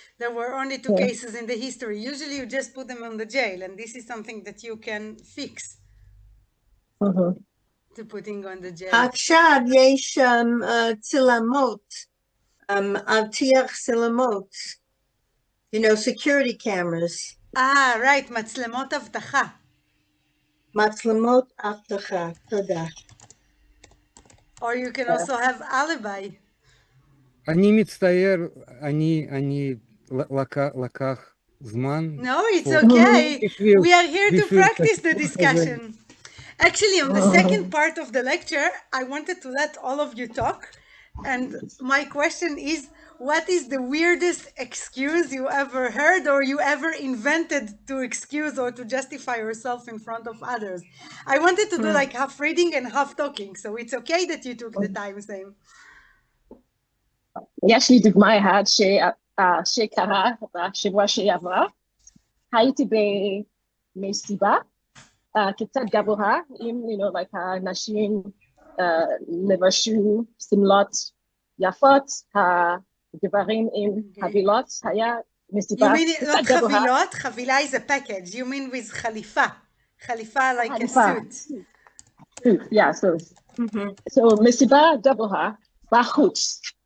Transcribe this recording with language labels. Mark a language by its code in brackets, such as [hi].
[en] There were only 2 cases in the history. Usually you just put them in the jail, and this is something that you can fix. To putting on the jail. [he] עכשיו יש צילמות, אבטיח צילמות, [en] security cameras. [he] Right, מצלמות אבטחה. מצלמות אבטחה, תודה. [en] Or you can also have alibi. [he] אני מצטער, אני לקח זמן. [en] No, it's okay. We are here to practice the discussion. Actually, on the second part of the lecture, I wanted to let all of you talk. And my question is, what is the weirdest excuse you ever heard or you ever invented to excuse or to justify yourself in front of others? I wanted to do like half reading and half talking, so it's okay that you took the time, Sam. [he] יש לי דוגמה אחת שקרה בשבוע שעבר. הייתי במסיבה קצת גבוהה, עם, like הנשים לבשו שמלות יפות, הגברים עם חבילות, היה מסיבה קצת גבוהה. [en] You mean not [he] חבילות? חבילה [en] is a package. You mean with [he] חליפה. [en] חליפה like a suit. Yeah, so [he] מסיבה גבוהה בחוץ.